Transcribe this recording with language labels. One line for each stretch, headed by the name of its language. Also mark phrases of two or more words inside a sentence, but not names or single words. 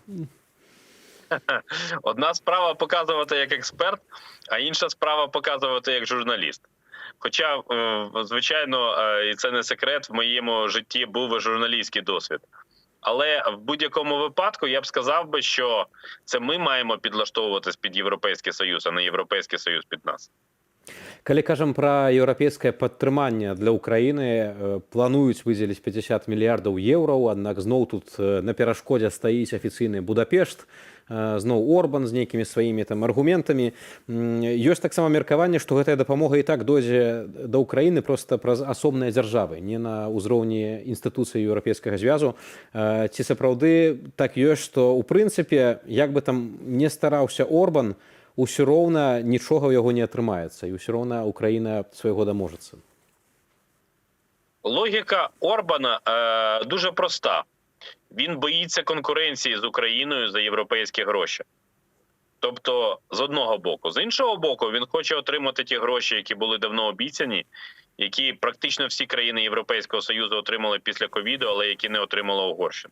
Ukrainian: Одна справа показувати як експерт, а інша справа показувати як журналіст. Хоча, звичайно, і це не секрет, в моєму житті був і журналістський досвід. Але в будь-якому випадку я б сказав би, що це ми маємо підлаштовуватись під Європейський Союз, а не Європейський Союз під нас.
Belarusian: Калі кажам пра еўрапейскае падтрыманне для Украіны, плануюць выдзеліць 50 мільярдаў еўраў, аднак зноў тут на перашкодзе стаіць афіцыйны Будапешт, зноў Орбан з нейкімі сваімі там аргументамі. Ёсць таксама меркаванне, што гэтая дапамога і так дойдзе да Украіны проста праз асобныя дзяржавы, не на ўзроўні інстытуцыі Еўрапейскага звязу. Ці сапраўды так ёсць, што ў прынцыпе, як бы там не стараўся Орбан, усё роўна нічога ў яго не атрымаецца, і ўсё роўна Украіна свайго даможацца.
Ukrainian: Логіка Орбана дуже проста. Він боїться конкуренції з Україною за європейські гроші. Тобто, з одного боку. З іншого боку, він хоче отримати ті гроші, які були давно обіцяні, які практично всі країни Європейського Союзу отримали після ковіду, але які не отримала Угорщина.